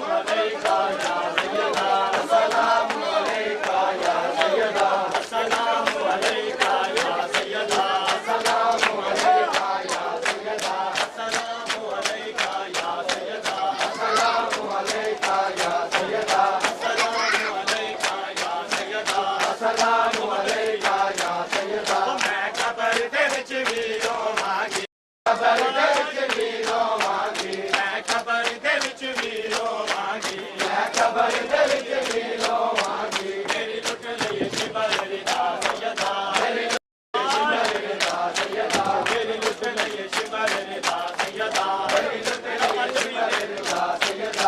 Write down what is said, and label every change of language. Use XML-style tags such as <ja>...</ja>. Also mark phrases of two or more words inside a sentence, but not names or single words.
<ar>عليكِ يا سيدة، السلام عليكِ يا سيدة، السلام عليكِ يا سيدة، السلام عليكِ يا سيدة، السلام عليكِ يا سيدة، السلام عليكِ يا سيدة، السلام عليكِ يا سيدة، السلام عليكِ يا سيدة.</ar> <pa>میں قبر دے وچ بھی روواں گی، قبر دے وچ بھی روواں گی، میں قبر دے وچ بھی روواں گی، میں قبر دے وچ بھی روواں گی. میری لٹ لئی شبر ردا سیدہ، میری شبر ردا سیدہ، میری لٹ لئی شبر ردا سیدہ، میری لٹ لئی شبر ردا سیدہ.</pa>